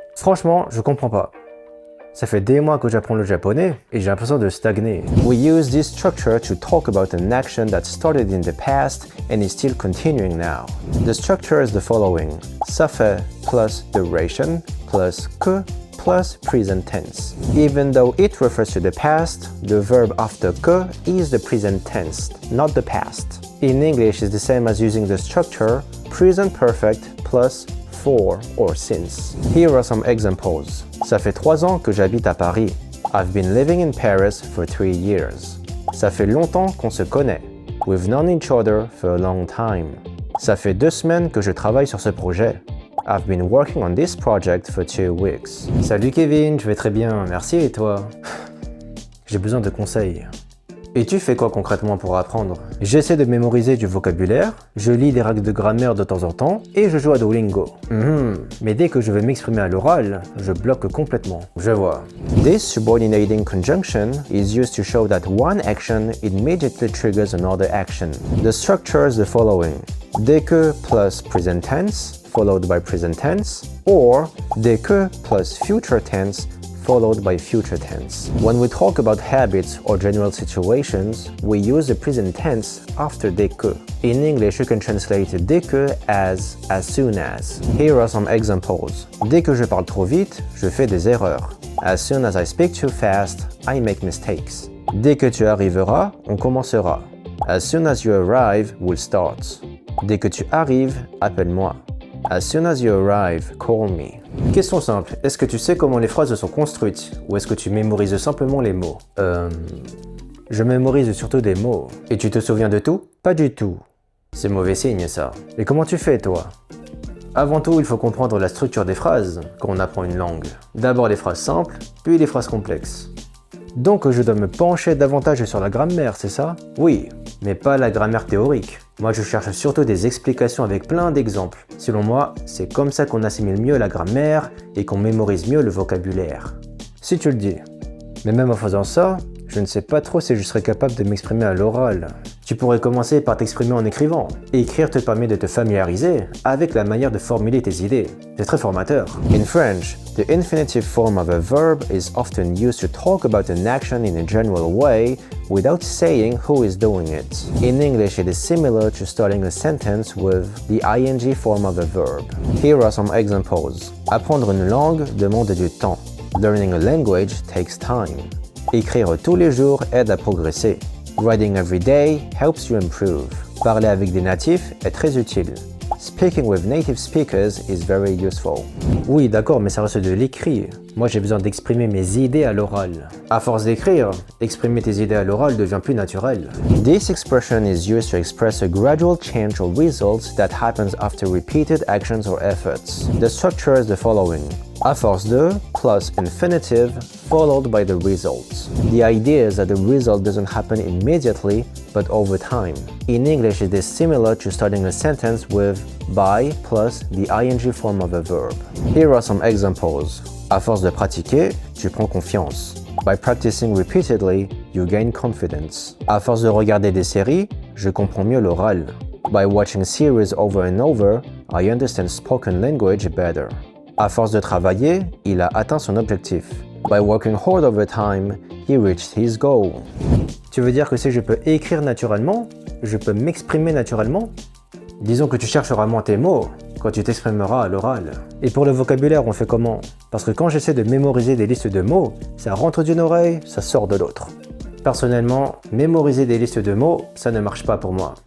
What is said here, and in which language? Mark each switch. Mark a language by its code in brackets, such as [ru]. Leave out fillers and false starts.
[fr] Franchement, je comprends pas. Ça fait des mois que j'apprends le japonais et j'ai l'impression de stagner. [en] We use this structure to talk about an action that started in the past and is still continuing now. The structure is the following. [fr] Ça fait plus [en] duration [fr] plus que plus [en] present tense. Even though it refers to the past, the verb after que is the present tense, not the past. In English, it's the same as using the structure present perfect plus for or since. Here are some examples. [fr] Ça fait 3 ans que j'habite à Paris. [en] I've been living in Paris for 3 years. [fr] Ça fait longtemps qu'on se connaît. [en] We've known each other for a long time. [fr] Ça fait 2 semaines que je travaille sur ce projet. [en] I've been working on this project for 2 weeks. [fr] Salut Kevin, je vais très bien, merci et toi? J'ai besoin de conseils. Et tu fais quoi concrètement pour apprendre? J'essaie de mémoriser du vocabulaire, je lis des règles de grammaire de temps en temps et je joue à Duolingo. Mais dès que je veux m'exprimer à l'oral, je bloque complètement. Je vois. [en] This subordinating conjunction is used to show that one action immediately triggers another action. The structure is the following. [fr] Dès que [en] plus present tense followed by present tense, or dès que plus future tense followed by future tense. When we talk about habits or general situations, we use the present tense after dès que. In English, you can translate dès que as soon as. Here are some examples. [fr] Dès que je parle trop vite, je fais des erreurs. [en] As soon as I speak too fast, I make mistakes. [fr] Dès que tu arriveras, on commencera. [en] As soon as you arrive, we'll start. [fr] Dès que tu arrives, appelle-moi. [en] As soon as you arrive, call me. [fr] Question simple, est-ce que tu sais comment les phrases sont construites ou est-ce que tu mémorises simplement les mots? Je mémorise surtout des mots. Et tu te souviens de tout? Pas du tout. C'est mauvais signe ça. Et comment tu fais toi? Avant tout, il faut comprendre la structure des phrases quand on apprend une langue. D'abord les phrases simples, puis les phrases complexes. Donc je dois me pencher davantage sur la grammaire, c'est ça? Oui, mais pas la grammaire théorique. Moi je cherche surtout des explications avec plein d'exemples. Selon moi, c'est comme ça qu'on assimile mieux la grammaire et qu'on mémorise mieux le vocabulaire. Si tu le dis. Mais même en faisant ça, je ne sais pas trop si je serais capable de m'exprimer à l'oral. Tu pourrais commencer par t'exprimer en écrivant. Écrire te permet de te familiariser avec la manière de formuler tes idées. C'est très formateur. [en] In French, the infinitive form of a verb is often used to talk about an action in a general way without saying who is doing it. In English, it is similar to starting a sentence with the ing form of a verb. Here are some examples. [fr] Apprendre une langue demande du temps. [en] Learning a language takes time. [fr] Écrire tous les jours aide à progresser. [en] Writing every day helps you improve. [fr] Parler avec des natifs est très utile. [en] Speaking with native speakers is very useful. [fr] Oui, d'accord, mais ça reste de l'écrit. Moi, j'ai besoin d'exprimer mes idées à l'oral. À force d'écrire, exprimer tes idées à l'oral devient plus naturel. [en] This expression is used to express a gradual change or result that happens after repeated actions or efforts. The structure is the following. [fr] À force de [en] plus infinitive followed by the result. The idea is that the result doesn't happen immediately, but over time. In English, it is similar to starting a sentence with by plus the ing form of a verb. Here are some examples. [fr] À force de pratiquer, tu prends confiance. [en] By practicing repeatedly, you gain confidence. [fr] À force de regarder des séries, je comprends mieux l'oral. [en] By watching series over and over, I understand spoken language better. [fr] À force de travailler, il a atteint son objectif. [en] By working hard over time, he reached his goal. [fr] Tu veux dire que si je peux écrire naturellement, je peux m'exprimer naturellement? Disons que tu chercheras moins tes mots quand tu t'exprimeras à l'oral. Et pour le vocabulaire, on fait comment? Parce que quand j'essaie de mémoriser des listes de mots, ça rentre d'une oreille, ça sort de l'autre. Personnellement, mémoriser des listes de mots, ça ne marche pas pour moi.